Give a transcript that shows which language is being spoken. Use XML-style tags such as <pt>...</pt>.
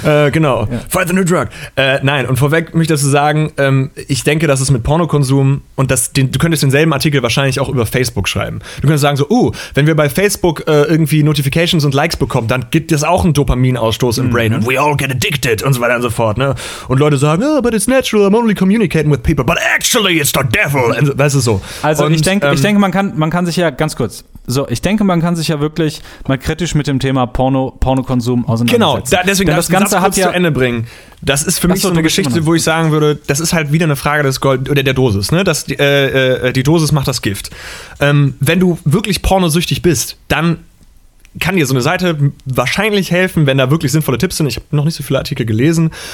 <de>Genau. Ja.</de> <en>Fight the new drug.</en> <de>Nein, und vorweg möchte ich dazu sagen, ich denke, dass es mit Pornokonsum und du könntest denselben Artikel wahrscheinlich auch über Facebook schreiben. Du könntest sagen so, wenn wir bei Facebook irgendwie Notifications und Likes bekommen, dann gibt es auch einen Dopaminausstoß im Brain.</de> <en>And we all get addicted.</en> <de>Und so weiter und so fort, ne? Und Leute sagen, oh,</de> <en>but it's natural, I'm only communicating with people, but actually it's the devil,</en> <de>weißt du so. Also und, ich denke, man kann sich ja, ganz kurz, man kann sich ja wirklich mal kritisch mit dem Thema Pornokonsum auseinandersetzen. Genau, deswegen das Ganze hat ja, zu Ende bringen. Das ist für mich so eine Geschichte, wo ich sagen würde, das ist halt wieder eine Frage des Gold oder der Dosis, ne? Dass die Dosis macht das Gift. Wenn du wirklich pornosüchtig bist, dann kann dir so eine Seite wahrscheinlich helfen, wenn da wirklich sinnvolle Tipps sind. Ich habe noch nicht so viele Artikel gelesen.</de>